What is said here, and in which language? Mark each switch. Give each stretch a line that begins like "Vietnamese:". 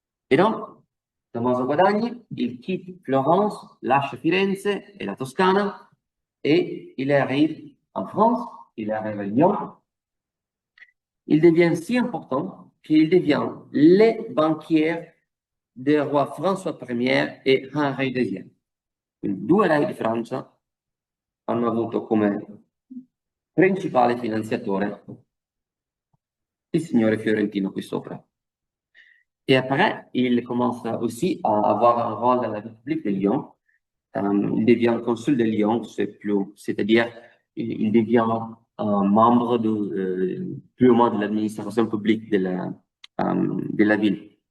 French: Et donc, Tommaso Guadagni, il quitte Florence, lâche Firenze et la Toscane, et il arrive en France, il arrive à Lyon. Il devient si important qu'il devient le banquier des rois François Ier et Henri II.
Italian: Quindi due re di Francia hanno avuto come principale finanziatore il signore fiorentino qui sopra.
French: Et après, il commence aussi à avoir un rôle dans la République de Lyon. Il devient consul de Lyon, c'est-à-dire il devient un membre plus ou moins de l'administration publique de la ville.